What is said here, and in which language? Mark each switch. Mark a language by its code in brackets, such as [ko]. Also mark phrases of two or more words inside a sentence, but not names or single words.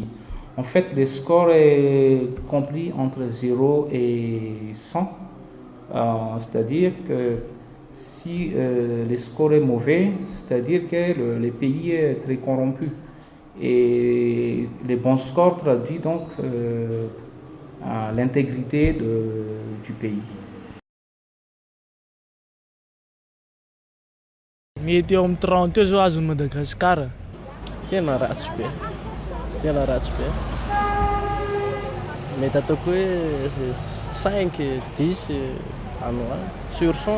[fr] En fait, le score est compris entre 0 et 100, c'est-à-dire que si le score est mauvais, c'est-à-dire que le pays est très corrompu. Et le bon score traduit donc l'intégrité du pays. [mg] Mety eo amin'ny 30 eo zao azon'i Madagasikara. Tena ratsy be. Mety ataoko hoe 5, 10 sur 100.